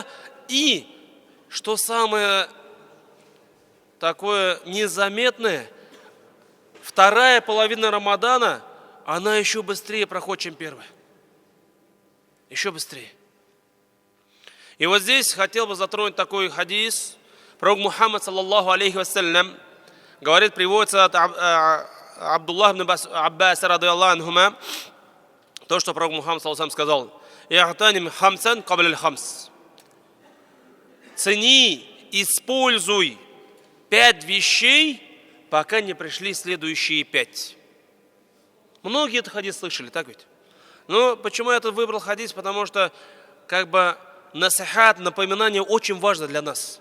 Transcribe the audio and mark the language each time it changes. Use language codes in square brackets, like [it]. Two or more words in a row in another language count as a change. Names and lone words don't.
[ru] И, что самое такое незаметное, вторая половина Рамадана, она еще быстрее проходит, чем первая. Еще быстрее. И вот здесь хотел бы затронуть такой хадис. Пророк Мухаммад, [ar] صلى الله عليه وسلم, [ru] говорит, приводится от Абдуллаха ибн Аббаса, [ar] رضي الله عنهما, [ru] то, что пророк Мухаммад, [ar] صلى الله عليه وسلم, [ru] сказал: [ar] «اغتنم خمسا قبل خمس». [ru] Цени, используй 5 вещей, пока не пришли следующие 5. Многие этот хадис слышали, так ведь? Но почему я этот выбрал хадис? Потому что, насихат, напоминание очень важно для нас.